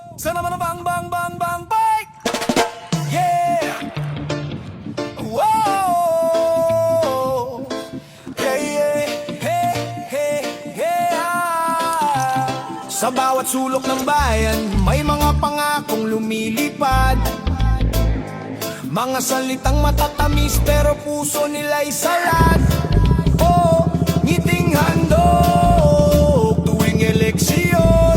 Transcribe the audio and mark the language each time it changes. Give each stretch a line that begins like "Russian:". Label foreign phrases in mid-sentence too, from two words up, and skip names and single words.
Filipino: Sana naman ang bang bang bang bang bang.
English: Yeah. Whoa. Yeah, yeah. Hey, hey, yeah.
Filipino: Sa bawat sulok ng bayan, may mga pangakong lumilipad. Mga salitang matatamis pero puso nila'y salat. Oh, ngiting handog tuwing eleksyon.